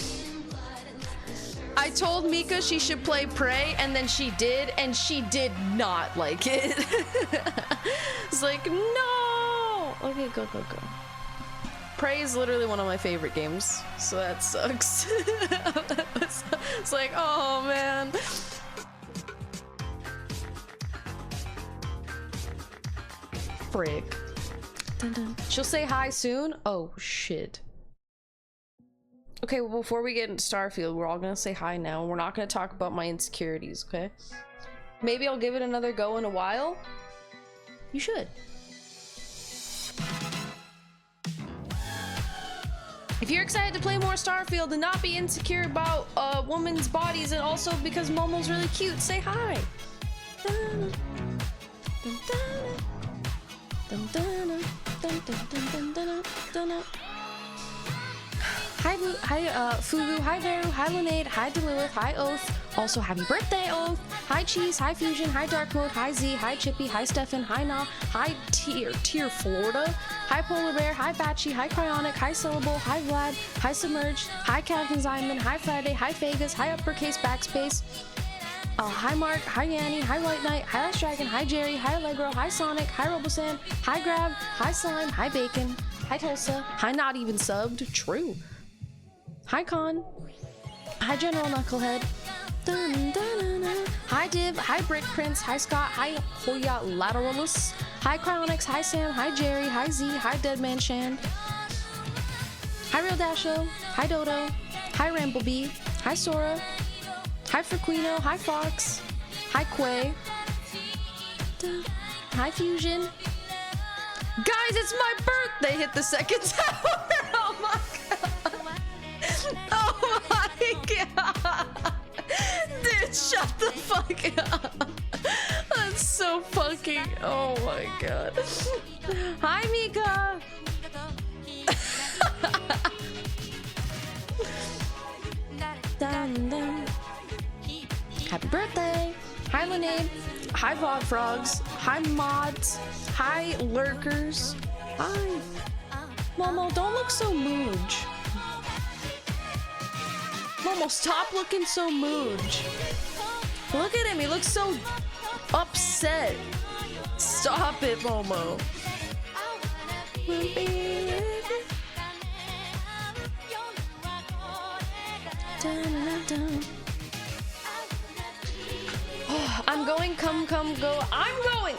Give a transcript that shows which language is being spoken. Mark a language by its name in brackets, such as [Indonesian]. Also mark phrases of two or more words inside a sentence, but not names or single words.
[English] I told Mika she should play Prey, and then she did, and she did not like it. It's like, no! Okay, go, go, go. Prey is literally one of my favorite games, so that sucks. It's like, oh man. Frick. Dun, dun. She'll say hi soon? Oh, shit. Okay, well, before we get into Starfield, we're all gonna say hi now. We're not gonna talk about my insecurities, okay? Maybe I'll give it another go in a while. You should. If you're excited to play more Starfield and not be insecure about women's bodies and also because Momo's really cute, say hi. Dun, dun, dun. Dun, dun, dun, dun, dun, dun, dun, dun, dun. Hi, Fugu, hi Veru, hi Linade, hi Delilith, hi Oath. Also, happy birthday, Oath. Hi Cheese, hi Fusion, hi Dark Mode, hi Z, hi Chippy, hi Stefan, hi Na, hi Tier Florida, hi Polar Bear, hi Batchy, hi Cryonic, hi Syllable, hi Vlad, hi Submerged, hi Captain Zyman, hi Friday, hi Vegas, hi Uppercase Backspace. Hi Mark, hi Yanni, hi White Knight, hi Last Dragon, hi Jerry, hi Allegro, hi Sonic, hi Robosan, hi Grab, hi Slime, hi Bacon, hi Tulsa, hi Not Even Subbed, true. Hi Con, hi General Knucklehead, Dun, dun, dun, dun. Hi Div, hi Brick Prince, hi Scott, hi Hoya Lateralus, hi Cryonix, hi Sam, hi Jerry, hi Z, hi Deadman Shan, hi Real Dasho, hi Dodo, hi Ramblebee, hi Sora, hi Frequino, hi Fox, hi Quay, dun, hi Fusion. Guys, it's my birthday! Hit the second tower! Oh my god! Oh my god! Dude, shut the fuck up! That's so fucking... Oh my god. Hi, Mika! Dun, dun. Happy birthday! Hi, Lemonade! Hi, Vog Frogs! Hi, Mods! Hi, Lurkers! Hi! Momo, don't look so mooj. Momo, stop looking so mooj. Look at him, he looks so upset. Stop it, Momo. I'm going, come, go. I'm going!